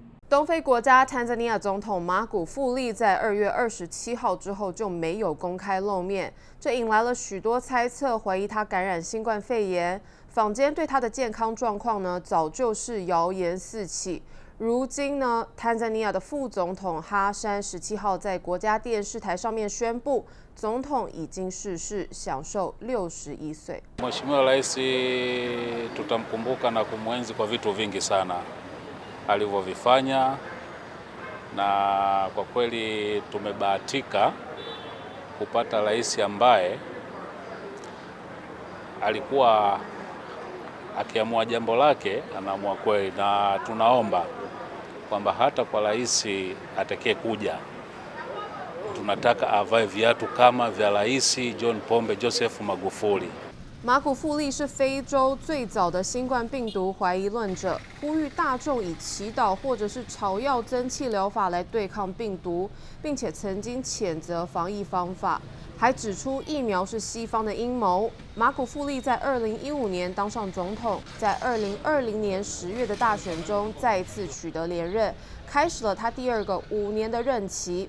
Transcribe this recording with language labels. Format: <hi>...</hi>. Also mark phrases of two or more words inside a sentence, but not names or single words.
<zh>东非国家坦桑尼亚总统马古富利在2月27号之后就没有公开露面，这引来了许多猜测，怀疑他感染新冠肺炎。坊间对他的健康状况呢，早就是谣言四起。如今呢，坦桑尼亚的副总统哈山17号在国家电视台上面宣布，总统已经逝世，享受61岁。</zh> <sw>Mheshimiwa Rais tutamkumbuka na kumwenzi kwa vitu vingi sana alivyovifanya, na kwa kweli tumebahatika kupata rais ambaye alikuwa akiamua jambo lake anaamua kweli, na tunaomba kwamba hata kwa rais atakaye kuja tunataka avae viatu kama vya Rais John Pombe Joseph Magufuli。</sw> <zh>马古富利是非洲最早的新冠病毒怀疑论者，呼吁大众以祈祷或者是草药增气疗法来对抗病毒，并且曾经谴责防疫方法，还指出疫苗是西方的阴谋。马古富利在2015年当上总统，在2020年10月的大选中再次取得连任，开始了他第2个5年的任期。</zh>